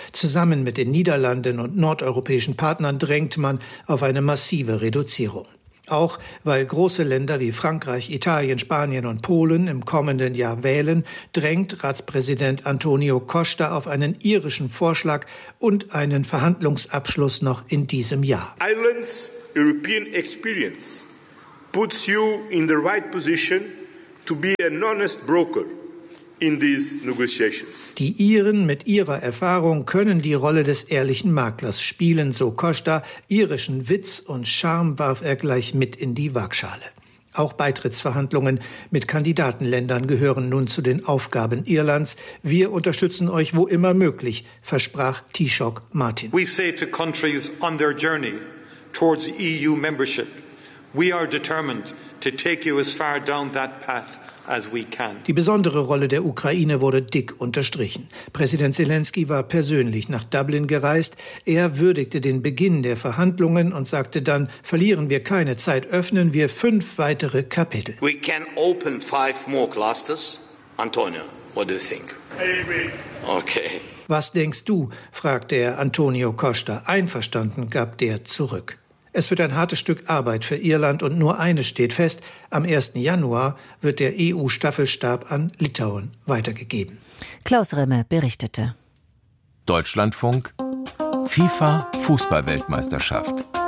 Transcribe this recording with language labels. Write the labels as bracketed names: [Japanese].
[German] Zusammen mit den Niederlanden und nordeuropäischen Partnern drängt man auf eine massive Reduzierung. Auch weil große Länder wie Frankreich, Italien, Spanien und Polen im kommenden Jahr wählen, drängt Ratspräsident Antonio Costa auf einen irischen Vorschlag und einen Verhandlungsabschluss noch in diesem Jahr. [English] Ireland's European experience puts you in the right position to be an honest broker in these negotiations. [German] Die Iren mit ihrer Erfahrung können die Rolle des ehrlichen Maklers spielen, so Costa. Irischen Witz und Charme warf er gleich mit in die Waagschale. Auch Beitrittsverhandlungen mit Kandidatenländern gehören nun zu den Aufgaben Irlands. Wir unterstützen euch, wo immer möglich, versprach Taoiseach Martin. [English] We say to countries on their journey towards EU membership, we are determined to take you as far down that path as we can. [German] Die besondere Rolle der Ukraine wurde dick unterstrichen. Präsident Zelensky war persönlich nach Dublin gereist. Er würdigte den Beginn der Verhandlungen und sagte dann: Verlieren wir keine Zeit, öffnen wir 5 weitere Kapitel. [English] We can open 5 more clusters. Antonio, what do you think? Maybe. Okay. [German] Was denkst du? Fragte er Antonio Costa. Einverstanden, gab der zurück. Es wird ein hartes Stück Arbeit für Irland und nur eines steht fest. Am 1. Januar wird der EU-Staffelstab an Litauen weitergegeben. Klaus Remme berichtete. Deutschlandfunk, FIFA-Fußballweltmeisterschaft.